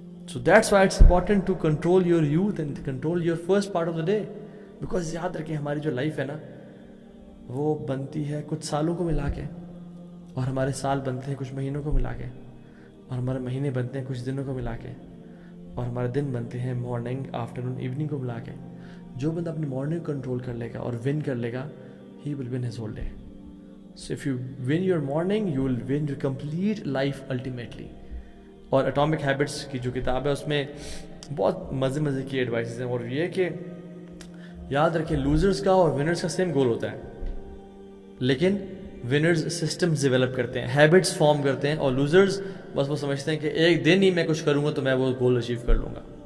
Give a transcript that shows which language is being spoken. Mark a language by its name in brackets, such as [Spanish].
[English] So that's why it's important to control your youth and control your first part of the day, because [Urdu] یاد رکھیں ہماری جو life ہے نا وہ بنتی ہے کچھ سالوں کو ملا کے, اور ہمارے سال بنتے ہیں کچھ مہینوں کو ملا کے, اور ہمارے مہینے بنتے ہیں کچھ دنوں کو ملا کے, اور ہمارے دن بنتے ہیں مارننگ آفٹرنون ایوننگ کو ملا کے. جو بندہ اپنی مارننگ کنٹرول کر لے گا اور ون کر لے گا, [English] he will win his whole day. So if you win your morning, you will win your complete life ultimately. [Urdu] اور اٹامک ہیبٹس کی جو کتاب ہے اس میں بہت مزے کی ایڈوائسز ہیں, اور یہ کہ یاد رکھیں لوزرز کا اور ونرز کا سیم گول ہوتا ہے, لیکن ونرز سسٹمز ڈیولپ کرتے ہیں, ہیبٹس فارم کرتے ہیں, اور لوزرز بس وہ سمجھتے ہیں کہ ایک دن ہی میں کچھ کروں گا تو میں وہ گول اچیو کر لوں گا.